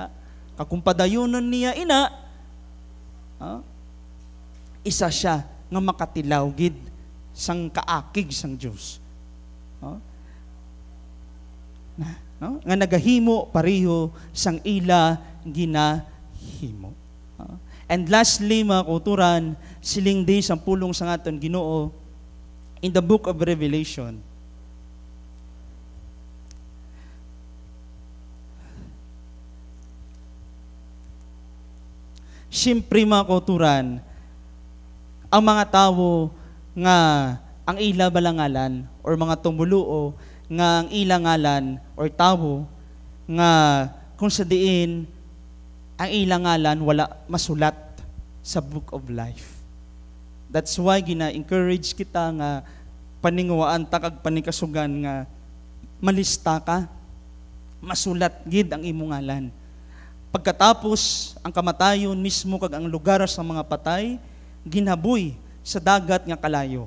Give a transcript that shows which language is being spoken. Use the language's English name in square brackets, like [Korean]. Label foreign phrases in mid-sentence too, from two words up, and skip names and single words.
[Hiligaynon] Kung padayonon niya ina, isa siya nga makatilaw gid sang kaakig sang Dios. No? Nga nagahimo pareho sang ila ginahimo. [English] And lastly, [Hiligaynon] mga kuturan, siling di sang pulong sang aton Ginoo [English] in the book of Revelation. [Hiligaynon] Siyempre, mga kuturan, ang mga tao nga ang ila balangalan or mga tumuluo nga ang ila ngalan or tao nga kung sa diin ang ila ngalan wala masulat sa [English] book of life. That's why [Hiligaynon] gina-encourage kita nga paninguwaan ta kag panikasugan nga malista ka, masulat gid ang imong ngalan. Pagkatapos ang kamatayon mismo kag ang lugar sa mga patay, ginaboy sa dagat nga kalayo.